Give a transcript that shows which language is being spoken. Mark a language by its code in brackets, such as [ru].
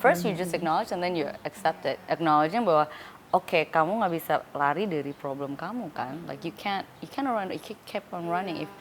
[en] First you just acknowledge and then you accept it. Acknowledging [id] bahwa kamu nggak bisa lari dari problem kamu kan. [en] Like you can't run, you keep on running.